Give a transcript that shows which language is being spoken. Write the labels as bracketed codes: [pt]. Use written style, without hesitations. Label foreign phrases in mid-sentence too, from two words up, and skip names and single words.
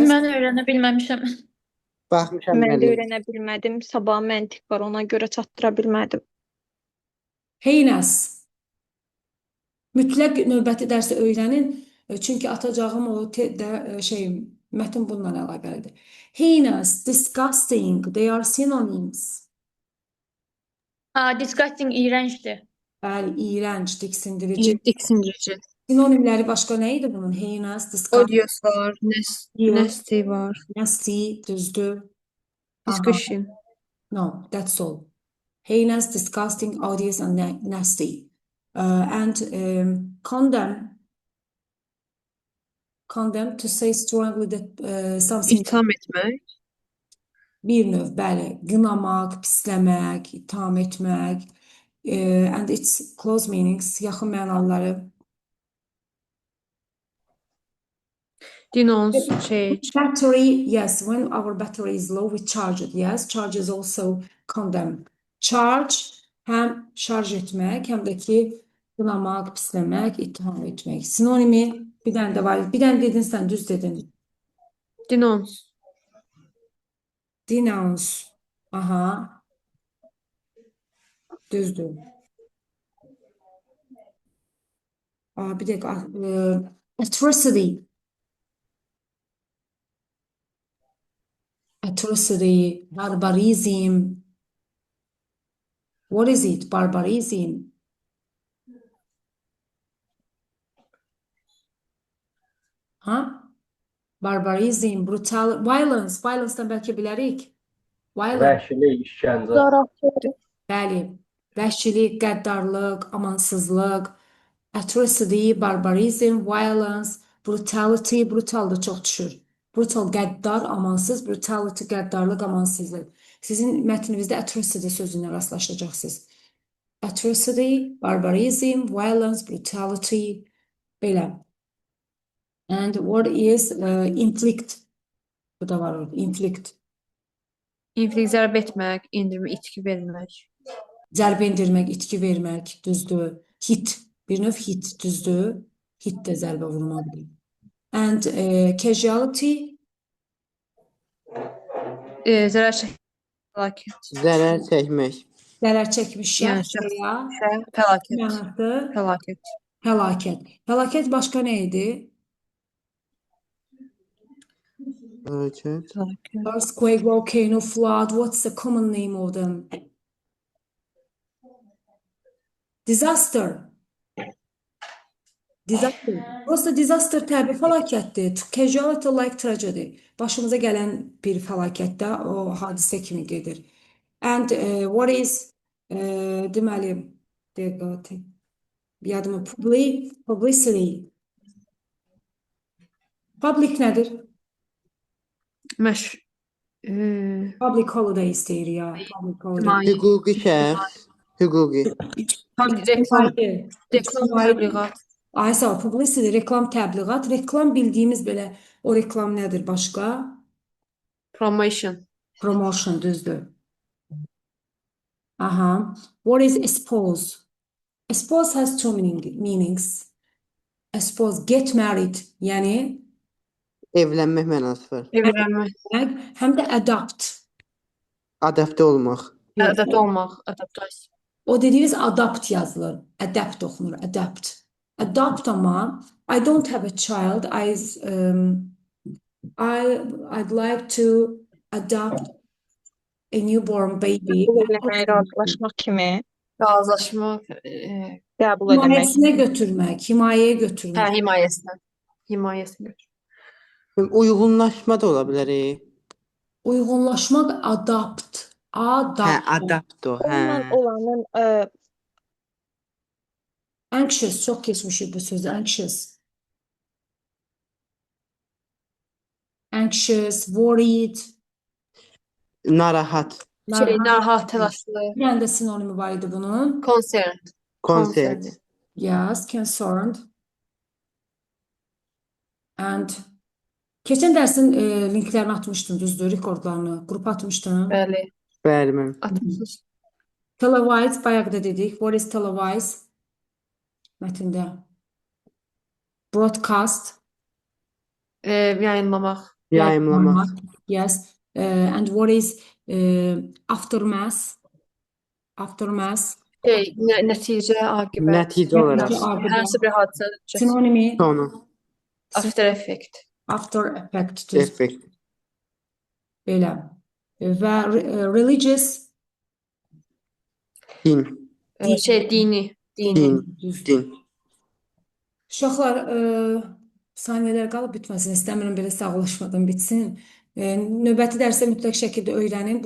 [az] Mən öyrənə bilməmişəm. Baxmışam Mən də müəllim. öyrənə bilmədim. Sabah məntiq var, ona görə çatdıra bilmədim. Heynas. Mütləq növbəti dərsi öyrənin. Çünki atacağım o mətn bununla əlaqəlidir. [en] Heinous, disgusting, they are synonyms. [az] Disgusting iyrəncdir. Bəli, iyrənc, diksindirici. Diksindirici. Sinonimləri başqa nə idi bunun? [en] Heinous, disgusting, [az] Odious var, nasty var, nasty, düzdür. discussion. [en] No, that's all. Heinous, disgusting, odious, and nasty. And condemn. Condemn, to say strongly that something [az] İtham etmək. bir növ, bəli, qınamaq, pisləmək, itham etmək. [en] And its close meanings, [az] yaxın mənaları. [en] Denounce, change. Battery, yes, when our battery is low, we charge it. Yes, charge is also condemn. [az] Charge, həm şarj etmək, həm də ki, qınamaq, pisləmək, itham etmək. Sinonimi bir dənə də var. Bir dənə dedin sən, düz dedin. Denounce. Denounce. Aha. Düzdür. Bir dəqiqə. [en] Atrocity. Atrocity, barbarism. What is it? Barbarism. Barbarism, brutal, violence. [az] Violence-dan bəlkə bilərik. Violence. Vəhşilik, işgəncə. Bəli. Vəhşilik, qəddarlıq, amansızlıq. [en] Atrocity, barbarism, violence, brutality, brutal [az] da çox düşür. Brutal, qəddar, amansız, brutality, qəddarlıq, amansızlıq. Sizin mətninizdə atrocity sözündən rastlaşacaqsınız. [en] atrocity, barbarism, violence, brutality, belə. And what is inflict? [az] Bu da var orada, inflict. İnflik zərb etmək, indirmək, itki vermək. Zərbə endirmək, itki vermək, düzdür. Hit, bir növ hit, düzdür. Hit də zərbə vurmaqdır. [en] And casualty, [az] Zərər çəkmək, fəlakət. Zərər çəkmək. zərər çəkmiş Yəni şəxs veya fəlakət. mənası Fəlakət. fəlakət. Fəlakət başqa nə idi? Fəlakət. Fəlakət. [en] Earthquake, volcano, flood, what's the common name of them? Disaster. Disaster. [az] Prosta disaster təbii fəlakətdir. [en] Casualty like tragedy. [az] Başımıza gələn bir fəlakətdə o hadisə kimi gedir. [en] And what is [az] deməli dəqiqəti. Yadıma publicity. Public nədir? [en] Public holiday [az] istəyir ya. [en] Public holiday. [az] Hüquqi şəxs. Hüquqi. Reklam, İctimai. reklam İctimai. təbliğat. Ay sağ ol, publicity, reklam təbliğat. Reklam bildiyimiz belə o reklam nədir başqa? Promotion. Promotion, düzdür. Aha. [en] What is espouse? Espouse has two meanings. Espouse, get married, [az] yəni Evlənmək mənası var. Evlənmək. həm də adopt. Adaptə olmaq. Adapt olmaq, adaptasiya. O dediyiniz adapt yazılır. Adapt oxunur, adapt. [en] Adopt ama I don't have a child. I'd like to adopt a newborn baby. [az] Qəbul eləmək, razılaşmaq kimi Razılaşmaq, qəbul eləmək. Himayəsinə götürmək, himayəyə götürmək. himayəsinə. Himayəsinə götür. Uyğunlaşma da ola bilər. Uyğunlaşmaq adapt. Adapt o. Onunla olanın Anxious, çox keçmişik bu sözü. [en] Anxious. Anxious, worried. [az] Narahat. Narahat, təlaşlı. Bir dənə də sinonimi var idi bunun. Concerned. Konsert. [en] Yes, concerned. [az] And keçən dərsin linklərini atmışdım, düzdür, rekordlarını, qrupa atmışdım. Bəli. Bəli, mən. Atmışsınız. Televise, bayaq da dedik. What is televise? Mətndə. Broadcast. Yayınlamaq. Yayımlamaq. [en] Yes. And what is aftermath? Aftermath. [az] Nəticə, aqibət. Nəticə olaraq. Hansı bir hadisə. Sinonimi Sonu. [en] After effect. after effect. [az] Düz. Effekt. Belə. Və religious. Din. Dini. Düz. Din. Uşaqlar, saniyələr qalıb bitməsin. İstəmirəm belə sağollaşmadan bitsin. Növbəti dərsə mütləq şəkildə öyrənin.